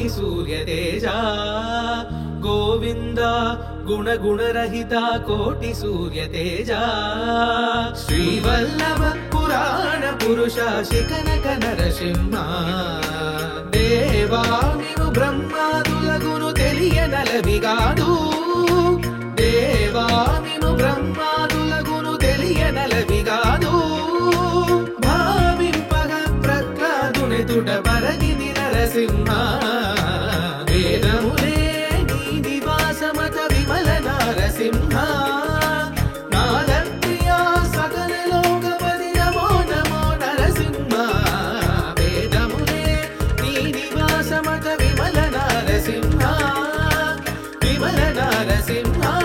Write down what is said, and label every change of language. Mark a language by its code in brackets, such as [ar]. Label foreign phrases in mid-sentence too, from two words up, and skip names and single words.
[sa] सूर्य तेजा गोविन्द गुणगुणरहिता कोटि सूर्य तेजा श्रीवल्लभ पुराण पुरुष शिखनक नरसिंह [te] దేవా నిను బ్రహ్మాదులగును తెలియనలవిగాదు దేవా నిను బ్రహ్మాదులగును తెలియనలవిగాదు తుట పరగిది నరసింహ వేదములే నీ నివాసమత విమల నరసింహ నాదప్రియా సకల లోకపతి నమో నమో నరసింహ వేదములే నీ నివాసమత విమల నరసింహ విమల నరసింహ